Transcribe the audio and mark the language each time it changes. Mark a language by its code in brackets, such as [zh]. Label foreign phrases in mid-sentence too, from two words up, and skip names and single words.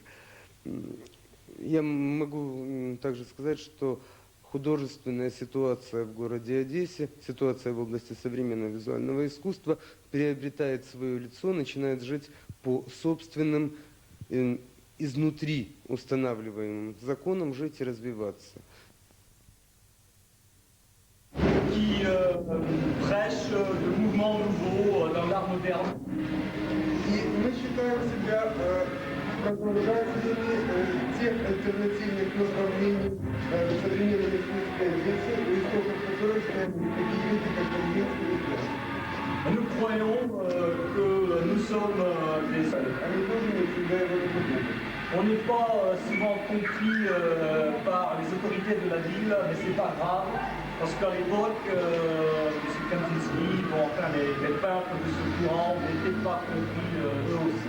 [ru] Я могу также сказать, что художественная ситуация в городе Одессе, ситуация в области современного визуального искусства приобретает свое лицо, начинает жить по собственным, изнутри устанавливаемым законам, жить и развиваться. [fr] Qui prêche le mouvement nouveau dans l'art moderne. [ru] И мы считаем себя продолжателями тех альтернативных направлений современной искусственной Одессы, у истоков которых стоят такие люди, как Козлинский и Пляж. [fr] Nous croyons que nous sommes des... [ru] Они тоже не всегда его понимают. [fr] On n'est pas souvent compris par les autorités de la ville, mais c'est pas grave, parce qu'à l'époque, M. Kandinsky, enfin les peintres de ce courant n'étaient pas compris eux aussi.